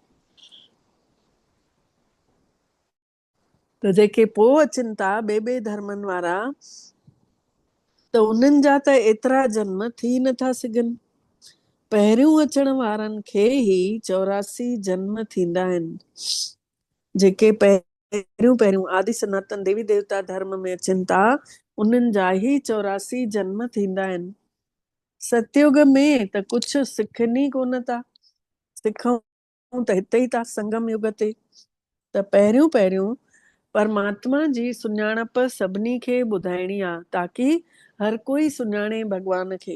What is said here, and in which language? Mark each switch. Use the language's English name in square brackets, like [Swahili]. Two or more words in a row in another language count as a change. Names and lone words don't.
[Sindhi] त जेके पोइ अचनि था ॿिए धर्मनि वारा, त उन्हनि जा त एतिरा जन्म थी नथा सघनि। पहिरियों अचण वारनि खे ई 84 जन्म थींदा आहिनि। जेके पहिरियों पहिरियों आदि सनातन देवी देवता धर्म में अचनि था, उन्हनि जा ई 84 जन्म थींदा आहिनि। सतयुग में त कुझु सिखनि ई कोन था। सिखूं त हिते ई था संगम युग ते। त पहिरियों पहिरियों परमात्मा जी सुञाणप सभिनी खे ॿुधाइणी आहे, ताकी हर कोई सुञाणे भगवान खे।